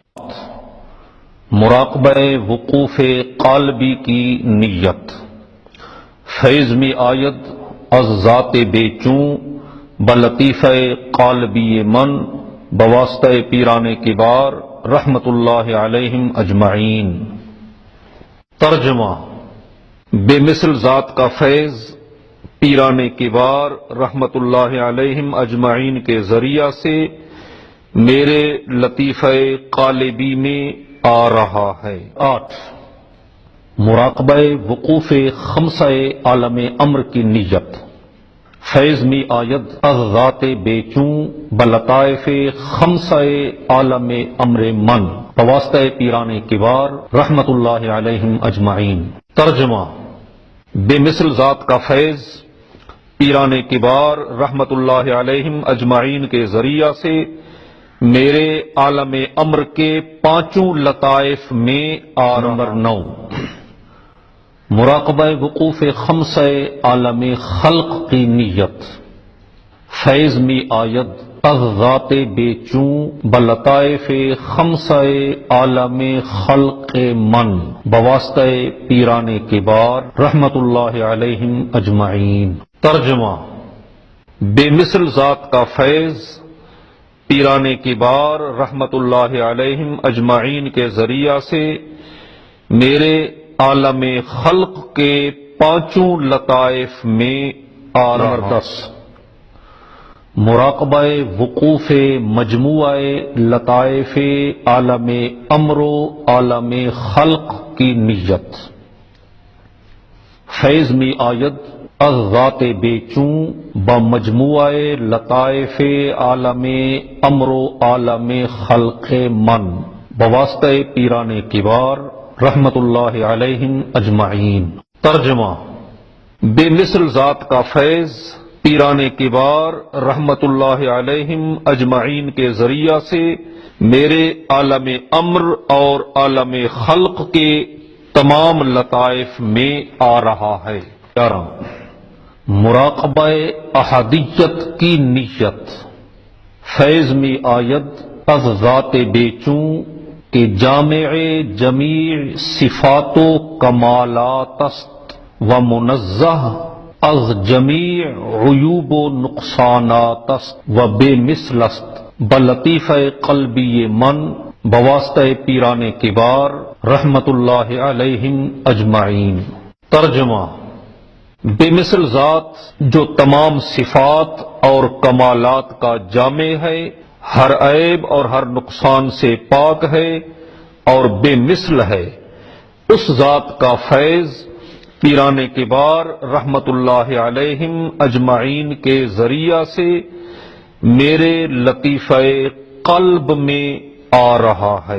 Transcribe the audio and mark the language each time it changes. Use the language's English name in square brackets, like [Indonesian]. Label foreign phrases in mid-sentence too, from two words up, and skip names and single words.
[Urdu] مراقبہ وقوف قالبی کی نیت۔ [Persian] فیض می آید از ذات بے چوں بلطیفہ قالبی من بواسطہ پیران کبار [Arabic] رحمت اللہ علیہم اجمعین۔ [Urdu] ترجمہ: بے مثل ذات کا فیض پیران کبار [Arabic] رحمت اللہ علیہم اجمعین [Urdu] کے ذریعہ سے میرے لطیفہ قالبی میں آ رہا ہے۔ 8، مراقبہ وقوف خمسہ عالم امر کی نیت۔ [Persian] فیض می آید از ذات بے چوں بلطائف خمسہ عالم امر من بواسطہ پیران کبار [Arabic] رحمت اللہ علیہم اجمعین۔ [Urdu] ترجمہ: بے مثل ذات کا فیض پیران کبار [Arabic] رحمت اللہ علیہم اجمعین [Urdu] کے ذریعہ سے میرے عالم امر کے پانچوں لطائف میں آ رہا۔ نمبر 9، مراقبہ وقوف خمسہ عالم خلق کی نیت۔ [Persian] فیض می آید از ذات بے چوں بلطائف خمسہ عالم خلق من بواسطہ پیران کبار [Arabic] رحمت اللہ علیہم اجمعین۔ [Urdu] ترجمہ: بے مثل ذات کا فیض پیران کبار [Arabic] رحمت اللہ علیہم اجمعین [Urdu] کے ذریعہ سے میرے عالم خلق کے پانچوں لطائف میں آ رہا۔ نمبر 10، مراقبہ وقوف مجموعہ لطائف عالم امر و عالم خلق کی نیت۔ [Persian] فیض می آید الذات بے چوں بمجموعہ لطائف عالم امر و عالم خلق من بواسطہ پیران کبار [Arabic] رحمت اللہ علیہم اجمعین۔ [Urdu] ترجمہ: بے مثل ذات کا فیض پیران کبار [Arabic] رحمت اللہ علیہم اجمعین [Urdu] کے ذریعہ سے میرے عالم امر اور عالم خلق کے تمام لطائف میں آ رہا ہے۔ 11 مراقبہ احدیت کی نیت۔ [Persian] فیض میں آید از ذات بے چوں کہ جامع جمیع صفات و کمالات است و منزہ از جمیع عیوب و نقصانات است و بے مثل است بلطیفہ قلبی من بواسطہ پیران کبار [Arabic] رحمت اللہ علیہم اجمعین۔ [Urdu] ترجمہ: بے مثل ذات جو تمام صفات اور کمالات کا جامع ہے، ہر عیب اور ہر نقصان سے پاک ہے اور بے مثل ہے، اس ذات کا فیض پیران کبار [Arabic] رحمت اللہ علیہم اجمعین [Urdu] کے ذریعہ سے میرے لطیفہ قلب میں آ رہا ہے۔